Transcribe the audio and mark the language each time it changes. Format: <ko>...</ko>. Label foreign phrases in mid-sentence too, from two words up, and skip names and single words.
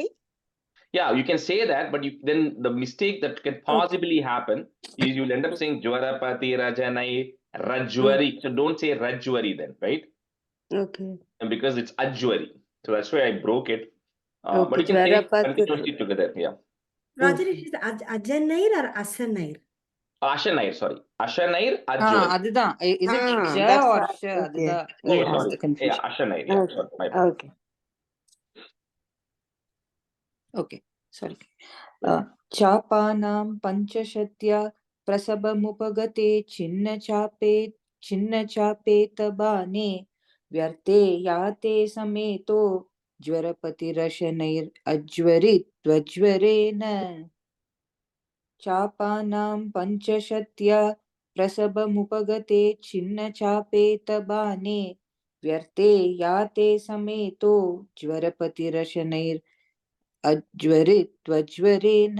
<en>Yeah, you can say that, but then the mistake that can possibly happen is you'll end up saying Jwarapati Rajanai Rajwari. So don't say Rajwari then, right? Okay. And because it's Ajwari. So that's why I broke it. Okay, But you can say Jwarapati. continuously together. Yeah. Rajesh, is Ajanair or Asanair? Ashanair, sorry. Ashanair Ajwari. அதுதான். Is it ja that's or right. sha? Okay. அதுதான். Oh, Yeah. sorry. The confusion. Yeah, Ashanair. Yeah, Okay. sorry. My bad. Okay. Okay, sorry.</en> <sa>चापानां पञ्चशत्या प्रसभमुपगते छिन्नचापेतबाणे व्यर्थे याते समेतो ज्वरपतिरशनैरज्वरित्वज्वरेण चापानां पञ्चशत्या प्रसभमुपगते छिन्नचापेतबाणे व्यर्थे याते समेतो ज्वरपतिरशनैर् अज्वरित्वज्वरेण</sa>